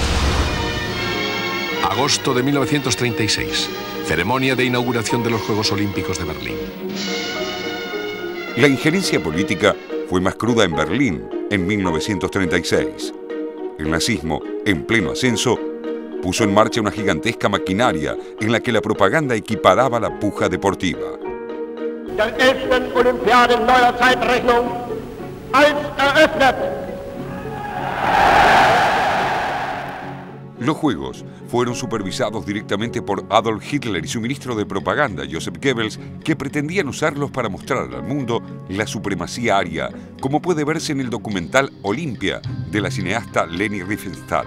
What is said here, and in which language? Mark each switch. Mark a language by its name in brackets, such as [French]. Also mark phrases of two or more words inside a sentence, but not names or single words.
[Spanish] Agosto de 1936, ceremonia de inauguración de los Juegos Olímpicos de Berlín. La injerencia política fue más cruda en Berlín en 1936. El nazismo, en pleno ascenso, puso en marcha una gigantesca maquinaria en la que la propaganda equiparaba la puja deportiva. [German] Der 11. Olympiade neuer Zeitrechnung als eröffnet. [Spanish] Los Juegos fueron supervisados directamente por Adolf Hitler y su ministro de propaganda, Joseph Goebbels, que pretendían usarlos para mostrar al mundo la supremacía aria, como puede verse en el documental Olimpia, de la cineasta Leni Riefenstahl.